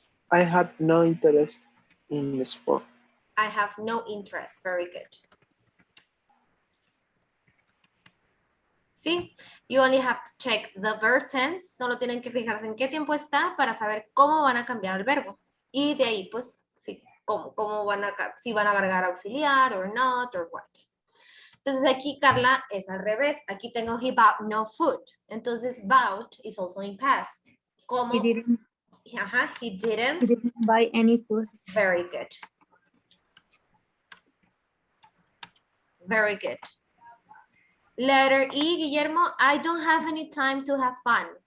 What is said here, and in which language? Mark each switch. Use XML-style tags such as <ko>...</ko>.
<en>I had no interest in sport. I have no interest. Very good.</en> <es>¿Sí?</es> <en>You only have to check the verb tense.</en> <es>Solo tienen que fijarse en qué tiempo está para saber cómo van a cambiar el verbo. Y de ahí, pues, sí, cómo van a, si van a agregar auxiliar</es> <en>or not or what.</en> <es>Entonces aquí, Carla, es al revés. Aquí tengo</es> <en>he bought no food. Entonces, bought is also in past.</en> <es>¿Cómo?</es> <en>He didn't Ajá, he didn't. buy any food. Very good. Very good. Letter E, Guillermo, I don't have any time to have fun.</en>